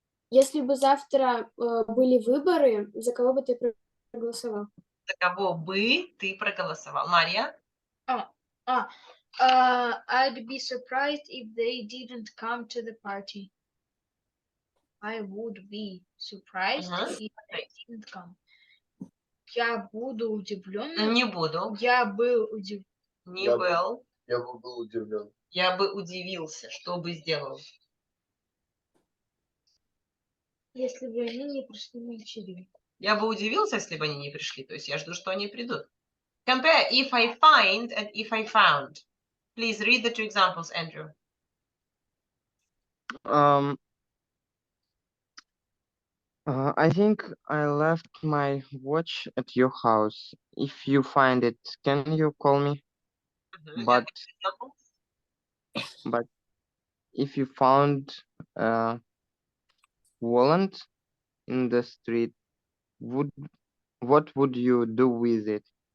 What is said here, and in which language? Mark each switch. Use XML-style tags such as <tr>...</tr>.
<ru>Если бы завтра были выборы, за кого бы ты проголосовал? За кого бы ты проголосовал? Мария?</ru> <en>I'd be surprised if they didn't come to the party. I would be surprised if they didn't come.</en> <ru>Я буду удивлен. Не буду. Я был удивлен. Не Я был. Я бы был удивлен. Я бы удивился, что бы сделал. Если бы они не пришли на вечеринку. Я бы удивился, если бы они не пришли. То есть я жду, что они придут.</ru> <en>Compare if I find and if I found. Please read the two examples, Andrew. I think I left my watch at your house. If you find it, can you call me? But if you found a wallet in the street, what would you do with it?</en>